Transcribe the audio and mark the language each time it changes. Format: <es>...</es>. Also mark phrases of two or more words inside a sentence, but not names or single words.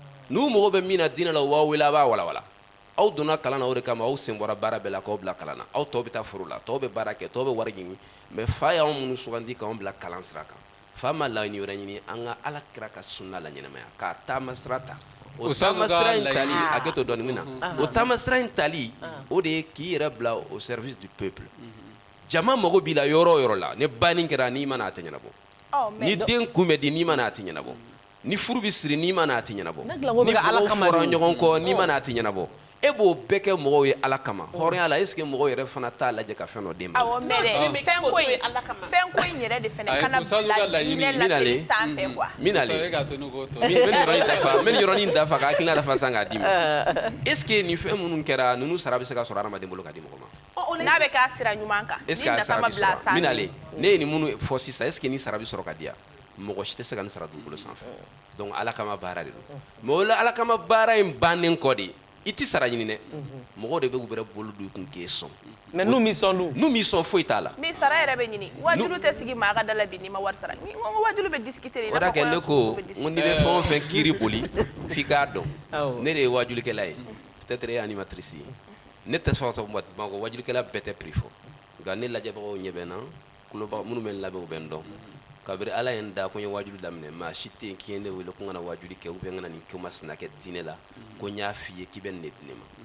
<bm>n'u mago bɛ min na diinɛ la u b'aw wele a b'a walawala aw donna kalan na o de kama aw sen bɔra baara bɛɛ la k'aw bila kalan na aw tɔw bɛ taa foro la tɔw bɛ baara kɛ tɔw bɛ wari ɲini mais fa y'anw minnu sugandi k'anw bila kalan sira kan fa ma laɲini wɛrɛ ɲini an ka ala kira ka sunna la ɲɛnamaya k'a taama sira ta o taama sira in tali a kɛ to dɔɔni min na o taama sira in tali o de ye k'i yɛrɛ bila</bm> <fr>au service du peuple</fr> <bm>jama mago b'i la yɔrɔ o yɔrɔ la ni banni kɛra n'i ma n'a tɛ ɲɛnabɔ ni den kun bɛ di n'i ma n'a tɛ ɲɛnabɔ ni furu bɛ siri n'i ma n'a tɛ ɲɛnabɔ ni mɔgɔw fɔra ɲɔgɔn kɔ n'i ma n'a tɛ ɲɛnabɔ e b'o bɛɛ kɛ mɔgɔw ye ala kama hɔrɔnya la</bm> <fr>est ce que</fr> <bm>mɔgɔw yɛrɛ fana t'a lajɛ ka fɛn dɔ d'e ma awɔ mais fɛn ko in yɛrɛ de fɛnɛ kana bila diinɛ la fili sanfɛ quoi min yɔrɔnin dafa ka hakilina dafa san k'a d'i ma</bm> <fr>est ce que</fr> <bm>nin fɛn minnu kɛra ninnu sara bɛ se ka sɔrɔ adamaden bolo ka di mɔgɔ ma n'a bɛ k'a sira ɲuman kan</bm> <fr>est ce que</fr> <bm>a sara bɛ sɔrɔ minale ne ye nin minnu fɔ sisan</bm> <fr>est ce que</fr> <bm>nin sara bɛ sɔrɔ ka di yan mɔgɔ si tɛ se ka nin sara dugukolo sanfɛ donc ala kama baara de don mais o la ala kama baara in bannen kɔ de i ti sara ɲini dɛ mɔgɔw de bɛ k'u bɛrɛ bolo don i kun k'e sɔn mais n'u m'i sɔn dun n'u m'i sɔn foyi t'a la mais sara yɛrɛ bɛ ɲini wajulu tɛ sigi maa ka da la bi n'i ma wari sara n ko wajulu bɛ discuter de o da kɛ ne ko n n'i bɛ fɛn o fɛn kiiri boli f'i k'a dɔn ne de ye wajulikɛla ye peut-être e ye animatrice ye ne tɛ sɔn sɔn Bamakɔ wajulikɛla bɛɛ tɛ prix fɔ nka ne lajɛbagaw ɲɛ bɛ n na kuloba minnu bɛ n labɛn u bɛ n dɔn kabiri ala ye n da ko n ye wajulu daminɛ maa si tɛ yen k'i ye ne wele ko n kana wajuli kɛ</bm> <fr>ou bien</fr> <bm>n kana nin ko masina kɛ diinɛ la ko n y'a f'i ye k'i bɛ nin de di ne ma</bm>